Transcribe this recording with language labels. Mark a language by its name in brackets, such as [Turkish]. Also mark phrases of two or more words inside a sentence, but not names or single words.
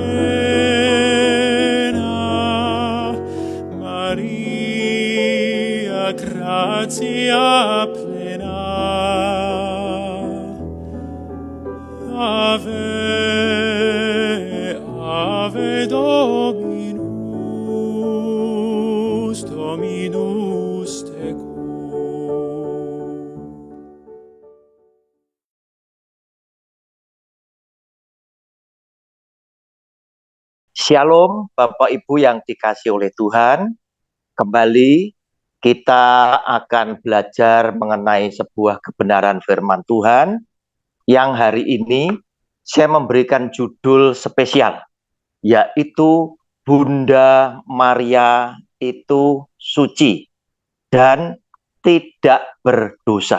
[Latin] plena, Maria, gratia plena, Ave, Ave Dominus, Dominus tecum. [Indonesian] Shalom Bapak Ibu yang dikasihi oleh Tuhan. Kembali kita akan belajar mengenai sebuah kebenaran firman Tuhan yang hari ini saya memberikan judul spesial, yaitu Bunda Maria itu suci dan tidak berdosa.